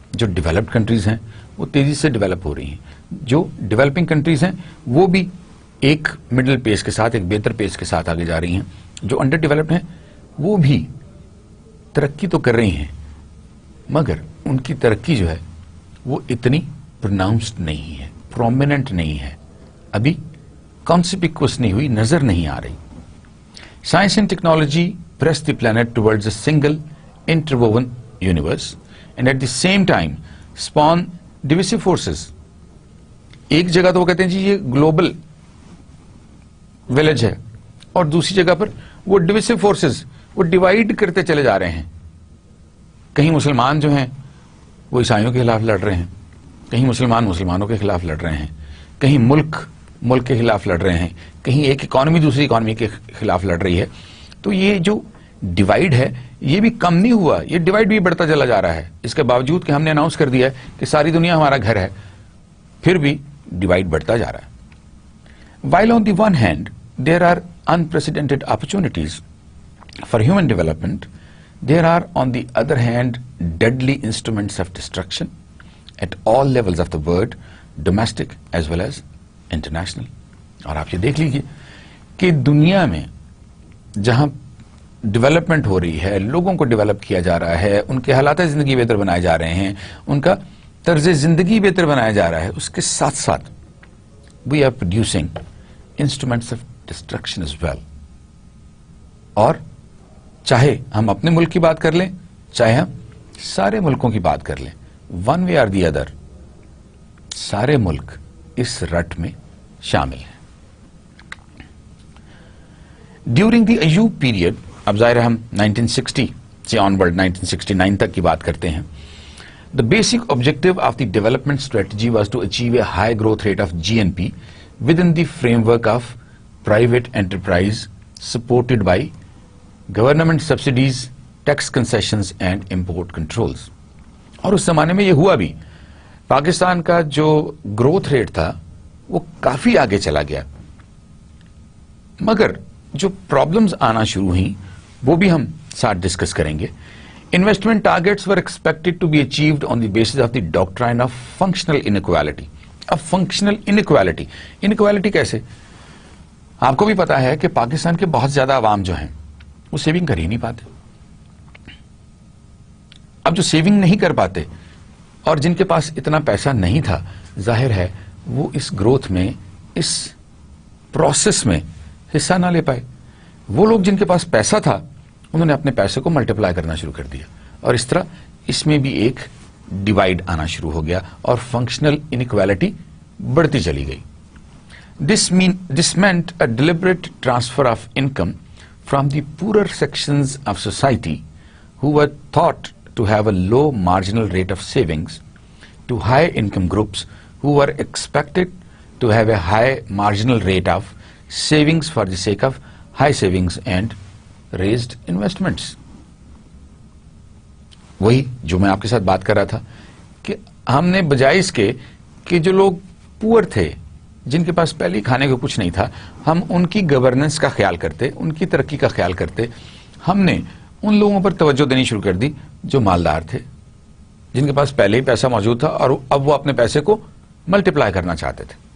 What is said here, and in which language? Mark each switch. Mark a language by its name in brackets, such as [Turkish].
[Urdu] جو developed countries ہیں وہ تیزی سے ڈیولپ ہو رہی ہیں, جو ڈیولپنگ کنٹریز ہیں وہ بھی ایک مڈل پیس کے ساتھ, ایک بہتر پیس کے ساتھ آگے جا رہی ہیں. جو انڈر ڈیولپڈ ہیں وہ بھی ترقی تو کر رہی ہیں, مگر ان کی ترقی جو ہے وہ اتنی پروناؤنسڈ نہیں ہے, پرومیننٹ نہیں ہے, ابھی کانسپیکوس نہیں ہوئی, نظر نہیں آ رہی. [English] Science and technology press the planet towards a single interwoven universe and at the same time spawn divisive forces. [Urdu] ایک جگہ تو وہ کہتے ہیں جی یہ گلوبل ولیج ہے, اور دوسری جگہ پر وہ ڈویسو فورسز وہ ڈیوائیڈ کرتے چلے جا رہے ہیں. کہیں مسلمان جو ہیں وہ عیسائیوں کے خلاف لڑ رہے ہیں, کہیں مسلمان مسلمانوں کے خلاف لڑ رہے ہیں, کہیں ملک کے خلاف لڑ رہے ہیں, کہیں ایک اکانومی دوسری اکانومی کے خلاف لڑ رہی ہے. تو یہ جو ڈیوائیڈ ہے یہ بھی کم نہیں ہوا, یہ ڈیوائیڈ بھی بڑھتا چلا جا رہا ہے. اس کے باوجود کہ ہم نے اناؤنس کر دیا ہے کہ ساری دنیا ہمارا گھر ہے, پھر بھی ڈیوائیڈ بڑھتا جا رہا ہے. [English] While on the one hand there are unprecedented opportunities for human development, there are on the other hand deadly instruments of destruction at all levels of the world, domestic as well as international. [Urdu] اور آپ یہ دیکھ لیجئے کہ دنیا میں جہاں development ہو رہی ہے, لوگوں کو ڈیولپ کیا جا رہا ہے, ان کے حالات زندگی بہتر بنائے جا رہے ہیں, ان کا طرز زندگی بہتر بنایا جا رہا ہے, اس کے ساتھ ساتھ [English] We are producing instruments of destruction as well. [Urdu] اور چاہے ہم اپنے ملک کی بات کر لیں, چاہے ہم سارے ملکوں کی بات کر لیں, [English] one way or the other [Urdu] سارے ملک اس رٹ میں شامل ہیں. [English] during the Ayub period, [Urdu] اب ظاہر ہم 1960 سے آنورڈ 1969 تک کی بات کرتے ہیں. [English] The basic objective of the development strategy was to achieve a high growth rate of GNP within the framework of private enterprise supported by government subsidies, tax concessions and import controls. [Urdu] اور اس زمانے میں یہ ہوا بھی, پاکستان کا جو growth rate تھا وہ کافی آگے چلا گیا, مگر جو پرابلمز آنا شروع ہوئیں وہ بھی ہم ساتھ ڈسکس کریں گے. [English] Investment targets were expected to be achieved on the basis of the doctrine of functional inequality. [Urdu] اب functional inequality, inequality کیسے؟ آپ کو بھی پتا ہے کہ پاکستان کے بہت زیادہ عوام جو ہیں وہ سیونگ کر ہی نہیں پاتے. اب جو سیونگ نہیں کر پاتے اور جن کے پاس اتنا پیسہ نہیں تھا, ظاہر ہے وہ اس گروتھ میں, اس پروسیس میں حصہ نہ لے پائے. وہ لوگ جن کے پاس پیسہ تھا انہوں نے اپنے پیسے کو ملٹیپلائی کرنا شروع کر دیا, اور اس طرح اس میں بھی ایک ڈیوائیڈ آنا شروع ہو گیا اور فنکشنل انیکویلٹی بڑھتی چلی گئی. [English] This meant a deliberate transfer of income from the poorer sections of society who were thought to have a low marginal rate of savings to high income groups who were expected to have a high marginal rate of savings for the sake of high savings and raised investments. [Urdu] وہی جو میں آپ کے ساتھ بات کر رہا تھا کہ ہم نے بجائے اس کے کہ جو لوگ پور تھے, جن کے پاس پہلے کھانے کو کچھ نہیں تھا, ہم ان کی گورننس کا خیال کرتے, ان کی ترقی کا خیال کرتے, ہم نے ان لوگوں پر توجہ دینی شروع کر دی جو مالدار تھے, جن کے پاس پہلے ہی پیسہ موجود تھا اور اب وہ اپنے پیسے کو ملٹیپلائی کرنا چاہتے تھے.